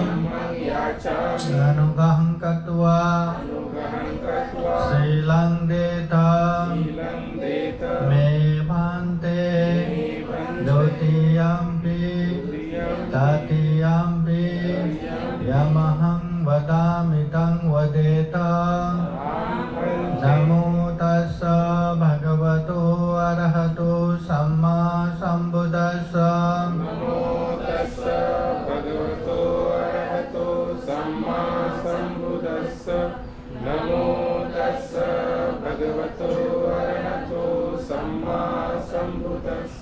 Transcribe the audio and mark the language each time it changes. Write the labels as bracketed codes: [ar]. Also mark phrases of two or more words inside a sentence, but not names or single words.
[pi] अनुग्रहं कृत्वा शीलं देता मे भन्ते। द्वितीयाम्पि तृतीयाम्पि यमहं वदामि तं वदेत। नमो तस्स भगवतो अरहतो सम्मा सम्बुद्धस्स। नमो तस्स भगवतो अरहतो सम्मा सम्बुद्धस्स।